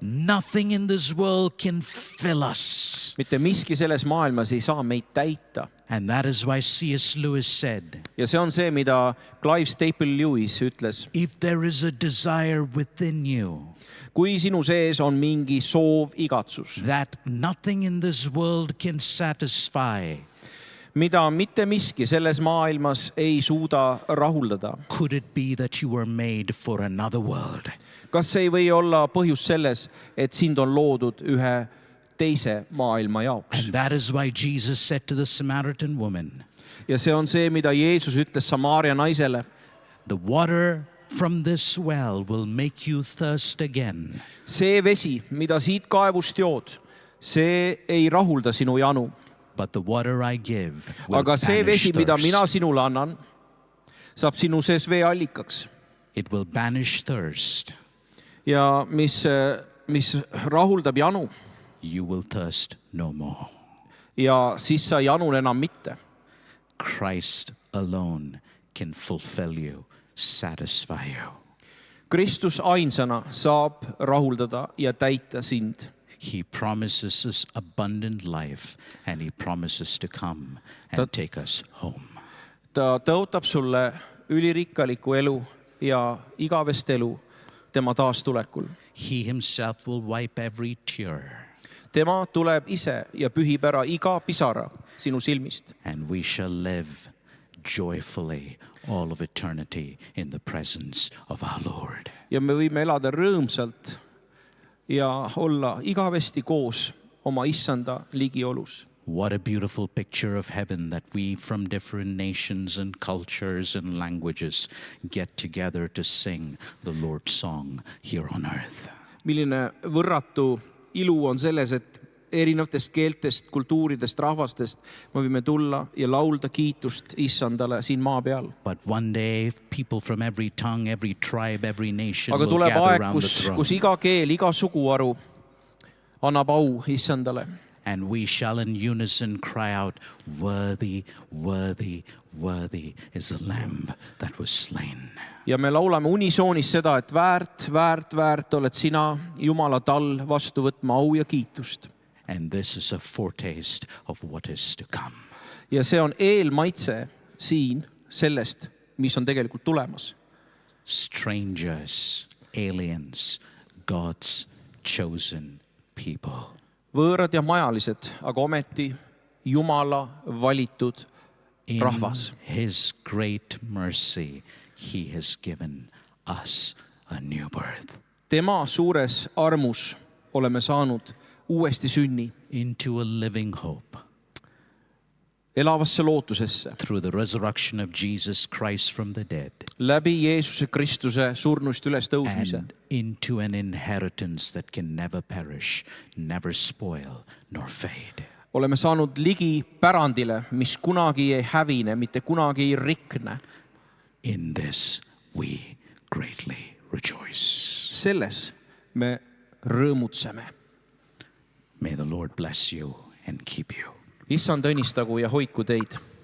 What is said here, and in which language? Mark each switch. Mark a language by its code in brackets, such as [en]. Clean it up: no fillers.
[en] Nothing in this world can fill us. [et] Mitte miski selles maailmas ei saa meid täita. [en] And that is why C.S. Lewis said, [et] Ja see on see, mida Clive Staple Lewis ütles. [en] if there is a desire within you [et] Kui sinu sees on mingi soov, igatsus, [en] that nothing in this world can satisfy, [et] mida mitte miski selles maailmas ei suuda rahuldada, [en] could it be that you were made for another world? [et] kas see ei või olla põhjus selles, et sind on loodud ühe teise maailma jaoks? [en] And that is why Jesus said to the Samaritan woman, [et] Ja see on see, mida Jeesus ütles Samaaria naisele. [en] the water from this well will make you thirst again. [et] See vesi, mida siit kaevust jood, see ei rahulda sinu janu. [en] But the water I give will [et] Aga see [en] banish [et] vesi, mida mina [en] thirst. [et] sinule annan, saab sinu sees veeallikaks. [en] It will banish thirst. [et] Ja mis rahuldab janu. [en] You will thirst no more. [et] Ja siis sa ei janun enam mitte. [en] Christ alone can fulfill you, satisfy you. [et] Kristus ainsana saab rahuldada ja täita sind. [en] He promises us abundant life and he promises to come and take us home. [et] Ta tõotab sulle ülirikkaliku elu ja igavest elu tema taastulekul. [en] He himself will wipe every tear [et] Tema tuleb ise ja pühib ära iga pisara sinu silmist. [en] and we shall live joyfully all of eternity in the presence of our Lord. [et] Ja me võime elada rõõmsalt ja olla igavesti koos oma issanda ligiolus. [en] What a beautiful picture of heaven that we from different nations and cultures and languages get together to sing the Lord's song here on earth. [et] Milline võrratu ilu on selles, et erinevatest keeltest, kultuuridest, rahvastest me võime tulla ja laulda kiitust issandale siin maa peal. [en] But one day people from every tongue, every tribe, every nation [et] Aga [en] will [et] tuleb [en] gather [et] aeg, [en] around the [et] kus [en] throne. [et] iga keel, iga suguharu annab au issandale. [en] And we shall in unison cry out, worthy, worthy, worthy is the Lamb that was slain. [et] Ja me laulame unisoonis seda, et väärt oled sina, Jumala tall, vastu võtma au ja kiitust. [en] And this is a foretaste of what is to come. [et] Ja see on eelmaitse siin sellest, mis on tegelikult tulemas. [en] Strangers, aliens, God's chosen people. [et] Võõrad ja majalised, aga ometi Jumala valitud [en] In [et] rahvas. [en] his great mercy, he has given us a new birth [et] Tema suures armus oleme saanud uuesti sünni [en] into a living hope [et] elavasse lootusesse [en] through the resurrection of Jesus Christ from the dead [et] läbi Jeesuse Kristuse surnuist üles tõusmise [en] and into an inheritance that can never perish, never spoil, nor fade. [et] oleme saanud ligi pärandile, mis kunagi ei hävine, mitte kunagi ei rikne. [en] In this we greatly rejoice. [et] Selles me rõõmutseme. [en] May the Lord bless you and keep you. [et] Issand õnnistagu ja hoidku teid.